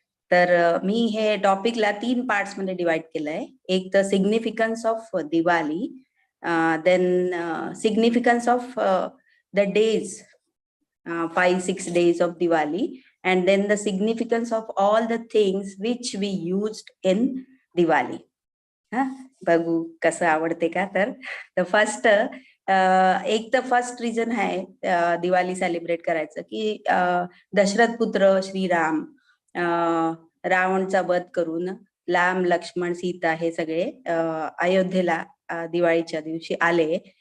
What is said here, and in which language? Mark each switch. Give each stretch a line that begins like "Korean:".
Marathi: तर मी हे टॉपिकला 3 पार्ट्स मध्ये डिवाइड केलंय. एक तर
English: Significance of Diwali, then significance of the days, 5-6 days of Diwali, and then the significance of all the things which we used in Diwali.
Marathi: बघू कसं आवडते का. तर द फर्स्ट एक तर फर्स्ट रिझन आहे दिवाळी सेलिब्रेट करायचं की दशरथ पुत्र श्रीराम रावणचा वध करून राम, लक्ष्मण, सीता हे सगळे अयोध्येला दिवाळीच्या दिवशी आले.